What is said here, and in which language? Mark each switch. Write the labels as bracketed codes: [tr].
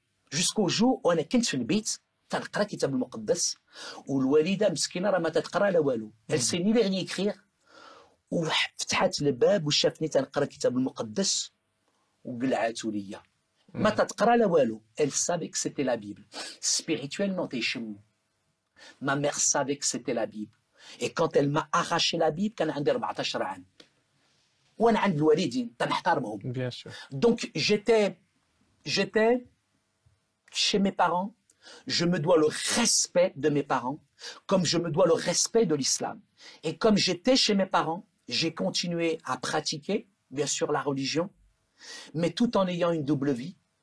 [fr] Jusqu'au jour où [ar] انا كنت في البيت تنقرا كتاب المقدس والوالده مسكينه راه ما تتقرا لا والو. [fr] Elle sait ni lire ni écrire [ar] وفتحت الباب وشافني تنقرا كتاب المقدس وقلعاتو ليا. ما تتقرا لا والو. [fr] Elle savait que c'était la Bible. Spirituellement [ar] تيشمو. [fr] Ma mère savait que c'était la Bible. Et quand elle m'a arraché la Bible [ar] كان عندي 14 عام. وانا عند الوالدين تنحترمهم. [fr] Bien sûr. Donc j'étais chez mes parents, je me dois le respect de mes parents, comme je me dois le respect de l'islam. Et comme j'étais chez mes parents, j'ai continué à pratiquer, bien sûr, la religion, mais tout en ayant une double vie.